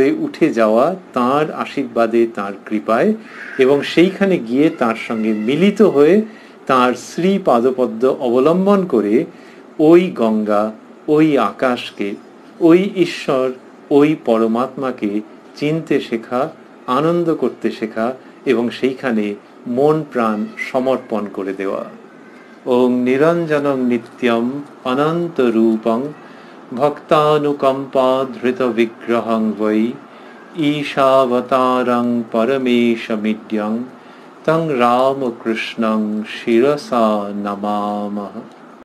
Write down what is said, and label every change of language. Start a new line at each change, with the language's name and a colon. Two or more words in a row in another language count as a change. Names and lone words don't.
Bangla: উঠে যাওয়া তাঁর আশীর্বাদে, তাঁর কৃপায়, এবং সেইখানে গিয়ে তাঁর সঙ্গে মিলিত হয়ে তাঁর শ্রী পাদপদ্ম অবলম্বন করে ওই গঙ্গা, ওই আকাশকে, ওই ঈশ্বর, ওই পরমাত্মাকে চিনতে শেখা, আনন্দ করতে শেখা, এবং সেইখানে মন প্রাণ সমর্পণ করে দেওয়া।
Sanskrit: ওং নিরঞ্জনং নিত্যম অনন্ত রূপং ভক্তানুকম্পা ধৃত বিগ্রহং বৈ ঈশাবতারং পরমেশমিড্যং তং রামকৃষ্ণং শিরসা নমামহ।